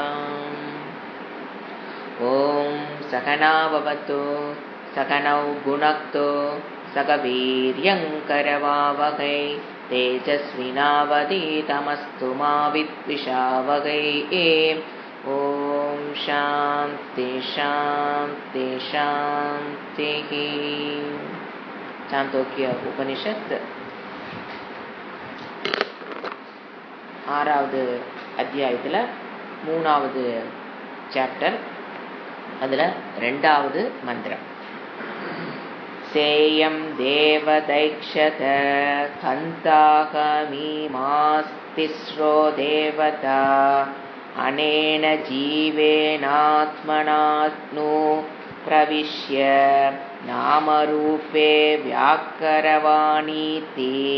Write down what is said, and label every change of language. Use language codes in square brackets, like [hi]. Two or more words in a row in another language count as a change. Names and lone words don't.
[sa] ॐ सहना भवतु सहनौ भुनक्तु सह वीर्यङ्करवावहै तेजस्विनावधीतमस्तु मा विद्विषावहै। ॐ शान्ति शान्ति शान्तिः। [ta] சாந்தோக்கிய உபனிஷத் 6வது அத்தியாயத்தில் 3வது சாப்டர், அதில் 2வது மந்திரம். [sa] सेयं देवतैक्षत हन्ताहमिमास्तिस्रो देवता अनेन जीवेनात्मनानु प्रविश्य नामरूपे व्याकरवाणीति.